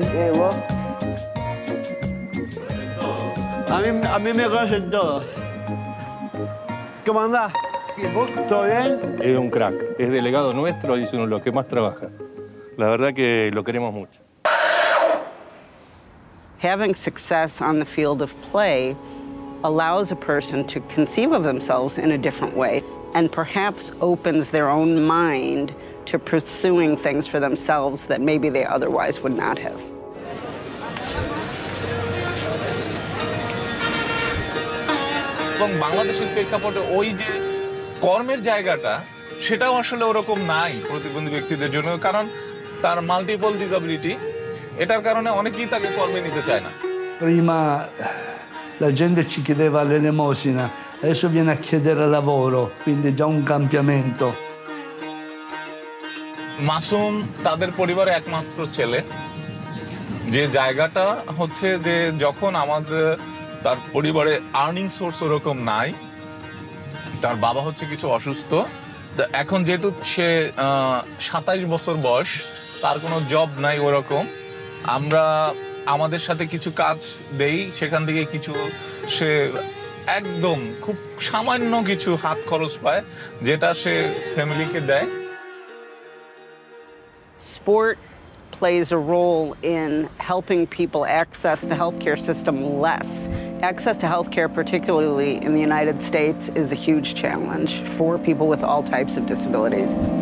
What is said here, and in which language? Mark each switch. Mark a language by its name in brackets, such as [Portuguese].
[Spanish] ¿Qué, vos? A mí me conocen todos. ¿Cómo andás? ¿Todo bien? Es un crack, es delegado nuestro y es uno de los que más trabaja. La verdad que lo queremos mucho. [English] Having success on the field of play allows a person to conceive of themselves in a different way and perhaps opens their own mind to pursuing things for themselves that maybe they otherwise would not have. [Bangla] এবং বাংলাদেশের প্রেক্ষাপটে ওই যে কর্মের জায়গাটা সেটাও আসলে ওরকম নাই প্রতিবন্ধী ব্যক্তিদের জন্য, কারণ তার মাল্টিপল ডিসএবিলিটি, এটার কারণে অনেকেই তাকে কর্মে নিতে চায় না। [Italian] Prima la gente ci chiedeva l'elemosina, adesso viene a chiedere lavoro, quindi già un cambiamento. [Bangla] Masum তাদের পরিবারে একমাত্র ছেলে, যে জায়গাটা হচ্ছে যে যখন আমাদের তার পরিবারে আর্নিং সোর্স ওরকম নাই, তার বাবা হচ্ছে কিছু অসুস্থ, এখন যেহেতু সে 27 বছর বয়স, তার কোনো জব নাই ওরকম, আমরা আমাদের সাথে কিছু কাজ দেই, সেখান থেকে কিছু সে একদম খুব সামান্য কিছু হাত খরচ পায় যেটা সে ফ্যামিলিকে দেয়। [English] Sport plays a role in helping people access the healthcare system less. Access to healthcare, particularly in the United States, is a huge challenge for people with all types of disabilities.